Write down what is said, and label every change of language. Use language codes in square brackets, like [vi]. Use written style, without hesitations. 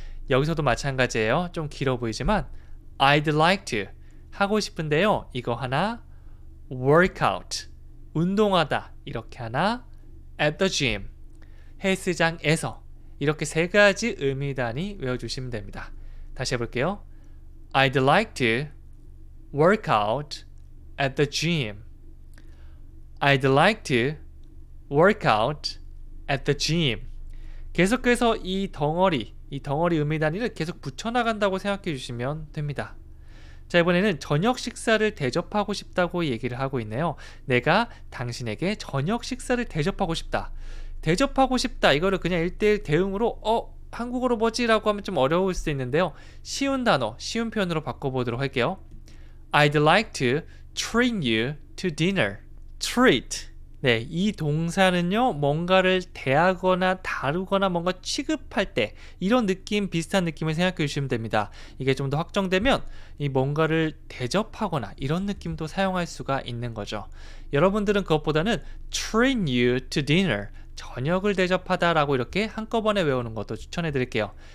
[ko] 여기서도 마찬가지예요. 좀 길어 보이지만 [en] I'd like to [ko] 하고 싶은데요. 이거 하나 workout, 운동하다 이렇게 하나 [en] at the gym, [ko] 헬스장에서 이렇게 세 가지 의미 단위 외워주시면 됩니다. 다시 해볼게요. [en] I'd like to work out at the gym. I'd like to work out at the gym. [ko] 계속해서 이 덩어리 의미 단위를 계속 붙여나간다고 생각해 주시면 됩니다. 자, 이번에는 저녁 식사를 대접하고 싶다고 얘기를 하고 있네요. 내가 당신에게 저녁 식사를 대접하고 싶다. 대접하고 싶다. 이거를 그냥 1:1 대응으로 한국어로 뭐지? 라고 하면 좀 어려울 수도 있는데요. 쉬운 단어, 쉬운 표현으로 바꿔보도록 할게요. [en] I'd like to treat you to dinner. treat. [ko] 네, 이 동사는요, 뭔가를 대하거나 다루거나 뭔가 취급할 때 이런 느낌, 비슷한 느낌을 생각해 주시면 됩니다. 이게 좀 더 확정되면 이 뭔가를 대접하거나 이런 느낌도 사용할 수가 있는 거죠. 여러분들은 그것보다는 [en] treat you to dinner, [ko] 저녁을 대접하다라고 이렇게 한꺼번에 외우는 것도 추천해 드릴게요.